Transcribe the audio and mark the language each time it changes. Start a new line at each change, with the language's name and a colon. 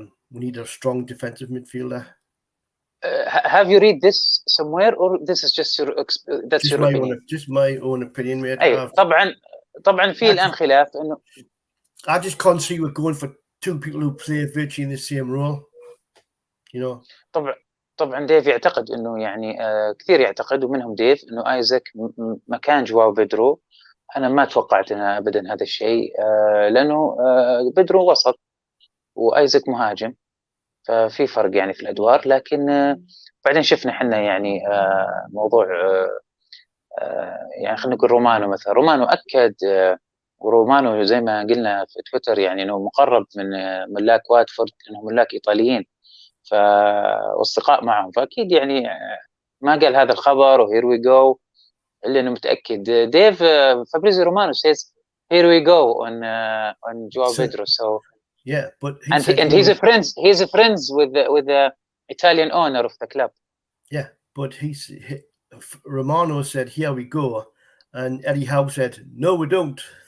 English: We need a strong defensive midfielder. Have you read this somewhere, or this is just your opinion? Just my own opinion, mate.
Arabic: أي طبعا في الآن خلاف إنه
English: I just can't see we're going for two people who play virtually in the same role. You know.
Arabic: طبعا ديف يعتقد انه يعني كثير يعتقد ومنهم ديف انه ايزاك مكان جواو بيدرو. انا ما توقعت انا ابدا هذا الشيء، لانه بيدرو وسط وايزاك مهاجم، ففي فرق يعني في الادوار. لكن بعدين شفنا احنا يعني موضوع يعني خلينا نقول رومانو مثلا. رومانو اكد، ورومانو زي ما قلنا في تويتر يعني انه مقرب من ملاك واتفورد، انهم ملاك ايطاليين واصدقاء معهم، فاكيد يعني ما قال هذا الخبر وهير وي جو الا انه متاكد.
English: ديف Fabrizio Romano says here we go on Joao Pedro. So yeah, but he's a friends with the Italian owner of the club. Yeah, but Romano said here we go, and Eddie Howe said no we don't.